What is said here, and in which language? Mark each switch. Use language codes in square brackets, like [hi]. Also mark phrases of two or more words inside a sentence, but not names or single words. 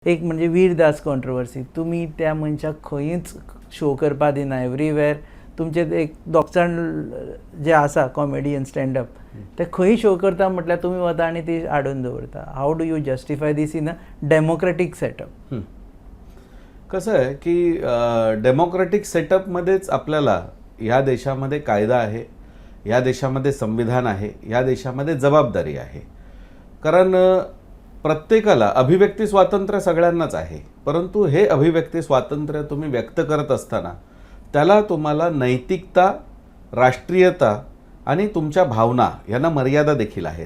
[kok] एक म्हणजे वीरदास कॉन्ट्रोवर्सी तुमी त्या मनशाक खंयच शो करपा दिना एवरीवेर तुमचे एक दोग जाण जे आसा [en] comedian standup [kok] ते खंय शो करता म्हटल्यार तुमी वता आनी ती हाडून दवरता. [en] How do you justify this in a democratic setup? [mr] कसं आहे की [en] democratic setupमध्येच [mr] आपल्याला या देशामध्ये कायदा आहे, या देशामध्ये संविधान आहे, या देशामध्ये जबाबदारी आहे. कारण प्रत्येकाला अभिव्यक्ती स्वातंत्र्य सगळ्यांनाच आहे, परंतु हे अभिव्यक्ती स्वातंत्र्य तुम्ही व्यक्त करत असताना त्याला तुम्हाला नैतिकता, राष्ट्रीयता आणि तुमच्या भावना यांना मर्यादा देखील आहेत.